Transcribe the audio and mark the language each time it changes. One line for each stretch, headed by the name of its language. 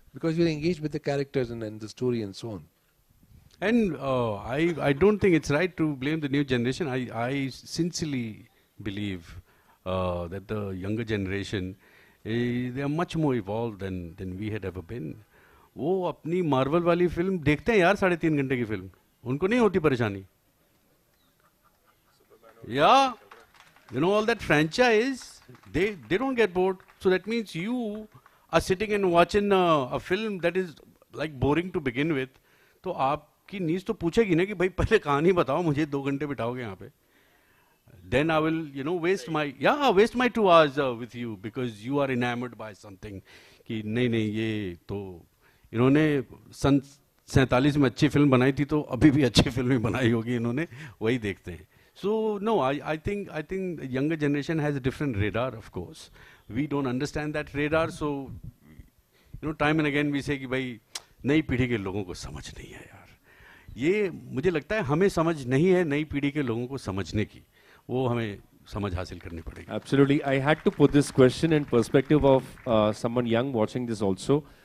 English: Because you're engaged with the characters and the story and so on. And I don't think it's right to blame the new generation. I sincerely believe that the younger generation, they are much more evolved than we had ever been.
Hindi: वो अपनी Marvel वाली film देखते हैं यार, 3.5 घंटे की film, उनको नहीं होती परेशानी.
English: Yeah, all that franchise, they don't get bored. So that means you are sitting and watching a film that is like boring to begin with,
Hindi: तो आपकी नीज तो पूछेगी ना कि भाई पहले कहानी बताओ, मुझे 2 घंटे बिठाओगे यहाँ पे.
English: Then I will, waste my 2 hours with you because you are enamored by something.
Hindi: कि नहीं ये तो इन्होंने सन 47 में अच्छी फिल्म बनाई थी तो अभी भी अच्छी फिल्म ही बनाई होगी इन्होंने, वही देखते हैं.
English: So no, I think the younger generation has a different radar, of course. We don't understand that radar, so time and again we say
Hindi: कि भाई नई पीढ़ी के लोगों को समझ नहीं है यार. ये मुझे लगता है हमें समझ नहीं है नई पीढ़ी के लोगों को समझने की, वो हमें समझ हासिल करनी पड़ेगी.
English: Absolutely. I had to put this question in perspective of someone young watching this also.